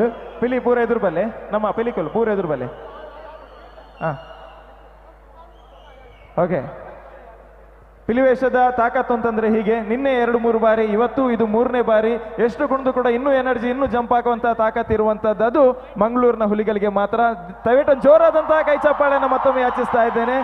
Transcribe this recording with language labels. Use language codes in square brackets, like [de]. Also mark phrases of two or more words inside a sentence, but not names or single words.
[tcy] ಪಿಲಿ ಪೂರ ಎದುರು ಬಲ್ಲೆ ನಮ್ಮ ಪಿಲಿಕುಲ್ ಪೂರ ಎದುರು ಬಲ್ಲೆ. [kn] ಓಕೆ, ಪಿಲಿವೇಷದ ತಾಕತ್ತು ಅಂತಂದ್ರೆ ಹೀಗೆ, ನಿನ್ನೆ 2-3 ಬಾರಿ, ಇವತ್ತು ಇದು 3ನೇ ಬಾರಿ. ಎಷ್ಟು ಕುಣಿದು ಕೂಡ ಇನ್ನೂ ಎನರ್ಜಿ, ಇನ್ನೂ ಜಂಪ್ ಆಗುವಂತ ತಾಕತ್ತು ಇರುವಂತದ್ದು ಅದು ಮಂಗಳೂರಿನ ಹುಲಿಗಳಿಗೆ ಮಾತ್ರ. ದಯವಿಟ್ಟು ಜೋರಾದಂತಹ ಕೈ ಚಪ್ಪಾಳೆಯನ್ನು ಮತ್ತೊಮ್ಮೆ ಯಾಚಿಸ್ತಾ ಇದ್ದೇನೆ.